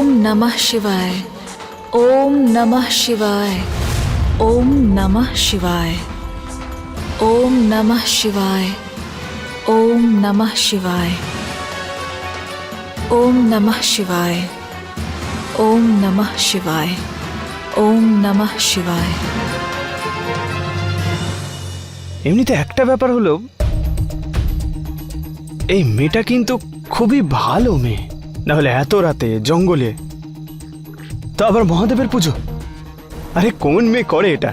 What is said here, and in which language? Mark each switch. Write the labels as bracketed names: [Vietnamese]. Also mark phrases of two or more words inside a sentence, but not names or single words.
[Sanskrit] নমঃ শিবায়, ওম নমঃ শিবায়, ওম নমঃ শিবায়, ওম নমঃ শিবায়, ওম নমঃ শিবায়, ওম নমঃ শিবায়, ওম নমঃ শিবায়, ওম নমঃ শিবায়। [Bangla] এমনিতে একটা ব্যাপার হলো, এই মেয়েটা কিন্তু খুবই ভালো মেয়ে, না হলে এত রাতে জঙ্গলে, তো আবার মহাদেবের পুজো। আরে কোন মেয়ে করে এটা?